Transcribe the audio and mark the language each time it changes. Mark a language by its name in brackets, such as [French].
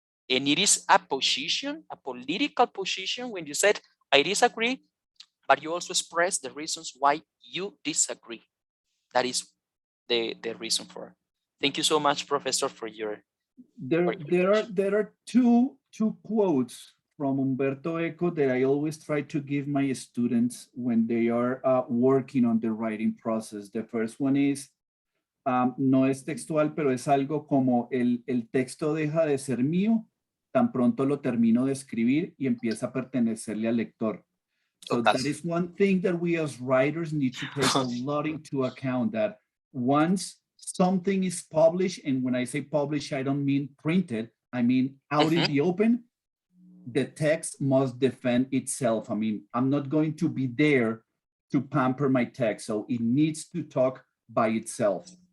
[English] And it is a position, a political position when you said, I disagree, but you also express the reasons why you disagree. That is the reason for it. Thank you so much, Professor, for your. There are two quotes from Umberto Eco that I always try to give my students when they are working on the writing process. The first one is, [Spanish] no es textual, pero es algo como el texto deja de ser mío, tan pronto lo termino de escribir y empieza a pertenecerle al lector. [English] So that is one thing that we as writers need to take a lot into account, that once something is published, and when I say published, I don't mean printed, I mean out in the open, the text must defend itself. I mean, I'm not going to be there to pamper my text, so it needs to talk by itself.